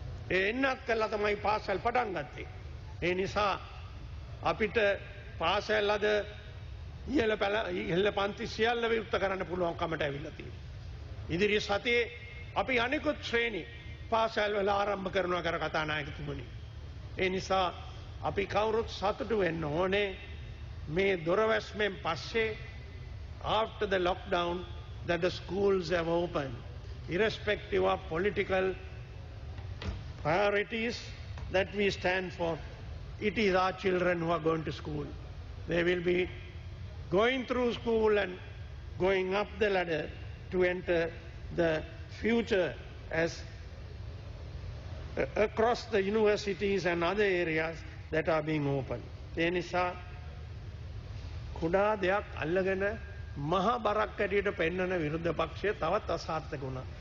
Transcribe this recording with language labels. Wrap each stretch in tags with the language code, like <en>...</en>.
<si>ඒ එන්නත් කළා තමයි පාසල් පටන් ගත්තේ. ඒ නිසා අපිට පාසල් අද ඉහළ පන්ති සියල්ල විවෘත කරන්න පුළුවන්කමට ඇවිල්ලා තියෙනවා. ඉදිරි සතියේ අපි අනිකුත් ශ්‍රේණි පාසල් වල ආරම්භ කරනවා කර කතානායකතුමනි. ඒ නිසා අපි කවුරුත් සතුටු වෙන්න ඕනේ මේ දොරවැස්මෙන් පස්සේ</si> <en>after the lockdown that the schools have opened irrespective of political priorities that we stand for. It is our children who are going to school. They will be going through school and going up the ladder to enter the future as across the universities and other areas that are being opened.</en> <si>ඒ නිසා කුඩා දෙයක් අල්ලගෙන මහා බරක් ඇටියට පෙන්වන විරුද්ධ පක්ෂය තවත් අසාර්ථක වුණා.</si>